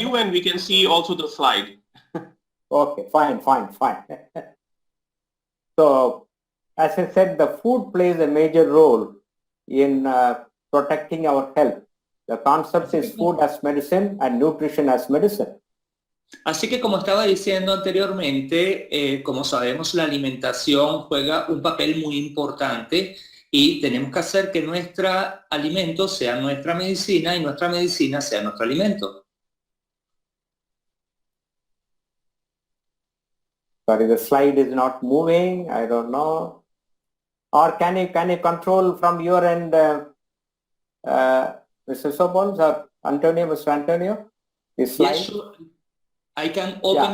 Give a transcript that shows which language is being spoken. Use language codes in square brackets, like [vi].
[en] you and we can see also the slide. Okay, fine. So, as I said, the food plays a major role in protecting our health. The concept is food as medicine and nutrition as medicine. [es] Así que como estaba diciendo anteriormente, como sabemos, la alimentación juega un papel muy importante y tenemos que hacer que nuestro alimento sea nuestra medicina y nuestra medicina sea nuestro alimento. [en] Sorry, the slide is not moving. I don't know. Or can you control from your end, Mr. Sobons or Antonio, Mr. Antonio? This slide? Yes, sure. I can open